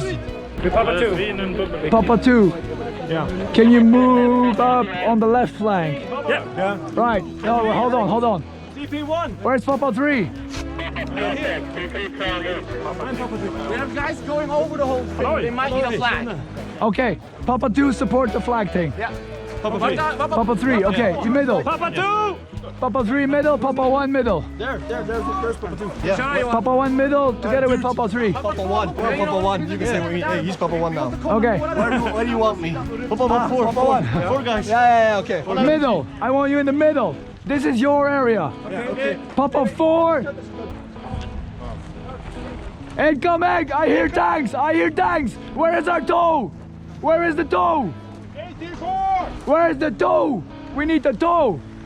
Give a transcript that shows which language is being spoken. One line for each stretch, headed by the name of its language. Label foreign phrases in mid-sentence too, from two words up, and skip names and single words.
English: Papa 2. Papa 2. Yeah. Can you move up on the left flank? Yeah. Right. No, hold on, hold on. CP1. Where's Papa 3? We have guys going over the whole thing. They might need a flag. Okay. Papa 2 support the flag thing. Yeah. Papa 3. Papa 3, okay. You middle. Papa 2. Papa 3 middle, Papa 1 middle. There's Papa 2. Yeah. Papa 1 middle together with Papa 3. Papa 1, Papa 1. You can say, hey, he's Papa 1 now. Okay. Where do you want me? Papa 4. Papa 1. 4 guys. Yeah, okay. Middle. I want you in the middle. This is your area. Okay. Papa 4. Incoming! I hear tanks! I hear tanks! Where is our tow? Where is the tow? 84! Where is the tow? We need the tow!